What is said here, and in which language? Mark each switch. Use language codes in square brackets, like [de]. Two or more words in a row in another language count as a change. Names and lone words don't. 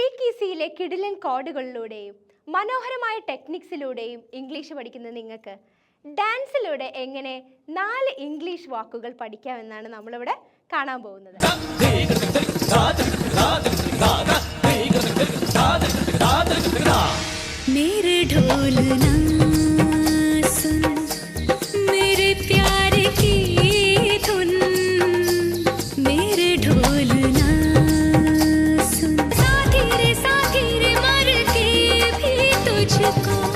[ml] സിയിലെ കിടിലൻ കോഡുകളിലൂടെയും മനോഹരമായ ടെക്നിക്സിലൂടെയും ഇംഗ്ലീഷ് പഠിക്കുന്ന നിങ്ങൾക്ക് ഡാൻസിലൂടെ എങ്ങനെ 4 ഇംഗ്ലീഷ് വാക്കുകൾ പഠിക്കാമെന്നാണ് നമ്മളിവിടെ കാണാൻ പോകുന്നത്. [hi] मेरे ढोल ना सुन मेरे प्यार की धुन मेरे ढोल ना सुन साथी रे मर के भी तुझको